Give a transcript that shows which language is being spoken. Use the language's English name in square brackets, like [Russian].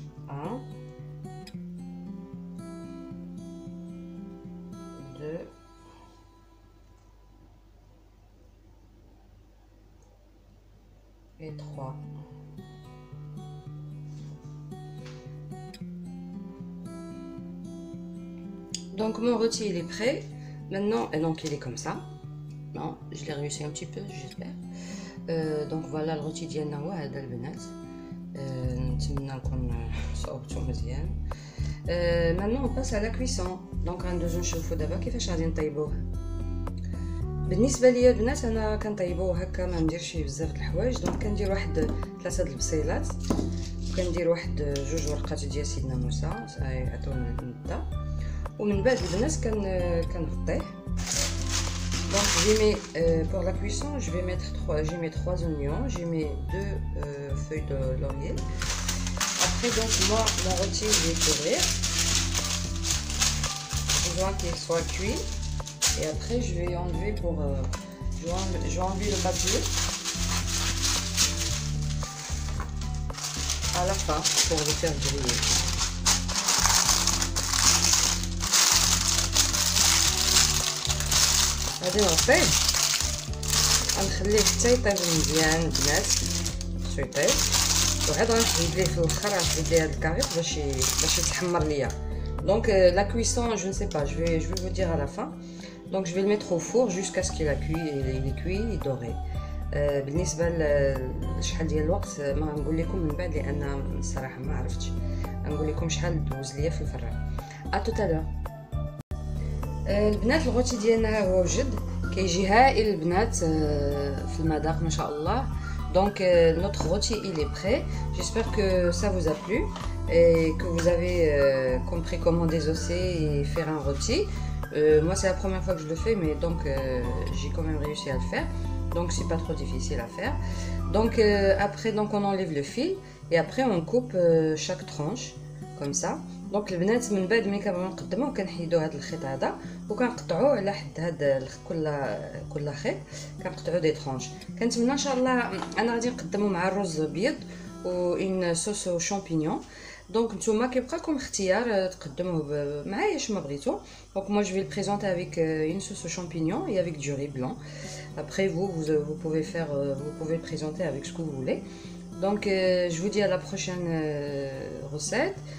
[French] 1, 2, et 3. Donc mon rôti il est prêt maintenant, et donc il est comme ça. Non, je l'ai réussi un petit peu, j'espère. Donc voilà [Arabic] الغوتي ديالنا هو هذا البنات. نتمنى نكون صوبتو مزيان. [French] Maintenant on passe à la cuisson. [Arabic] Donc غندوزو نشوفو دابا كيفاش غادي نطيبوه. بالنسبه ليا البنات انا كنطيبوه هكا، ما نديرش فيه بزاف د الحوايج. دونك كندير واحد 3 د البصيلات، وكندير واحد 2 ورقات ديال سيدنا موسى عطونا المده، ومن بعد البنات كنغطيه. [French] Donc j'y mets pour la cuisson, je vais mettre 3 oignons, j'y mets 2 feuilles de laurier. Après donc moi mon rôti je vais couvrir, besoin qu'il soit cuit, et après je vais enlever pour je vais enlever le papier à la fin pour le faire griller. [Arabic] غادي نغطيه غنخليه حتى يطيب مزيان البنات، خصو يطيب، وعاد غنزيد ليه في الاخر غنزيد ليه هاد الكاريط باش يتحمر ليا. [French] Donc la cuisson, je ne sais pas, je vais vous dire à la fin. Donc je vais le mettre au four jusqu'à ce qu'il a cuit, il est cuit et doré. [Arabic] بالنسبه لشحال ديال الوقت ما غنقول لكم من بعد لان الصراحه ما عرفتش، غنقول لكم شحال دوز ليا في الفران. [French] ا tout à l'heure. [Arabic] البنات الغوتي ديالنا ها هو وجد، كيجي هائل البنات في المذاق ما شاء الله. [French] Donc notre rôti il est prêt. J'espère que ça vous a plu et que vous avez compris comment désosser et faire un rôti. Moi c'est la première fois que je le fais, mais donc j'ai quand même réussi à le faire. Donc c'est pas trop difficile à faire. Donc après donc on enlève le fil et après on coupe chaque tranche comme ça. [Arabic] دونك البنات من بعد ملي كنبغيو نقدموه كنحيدو هذا الخيط هذا وكنقطعوه على حد هذا كل خيط كنقطعو دي طرونش. كنتمنى ان شاء الله انا غادي نقدمو مع الرز ابيض و ان صوص شامبينيون. دونك نتوما كيبقى لكم اختيار تقدموه معايا اش ما بغيتو. [French] دونك moi je vais le présenter avec une sauce aux champignons et avec du riz blanc. Après vous pouvez le présenter avec ce que vous voulez. Donc je vous dis à la prochaine recette.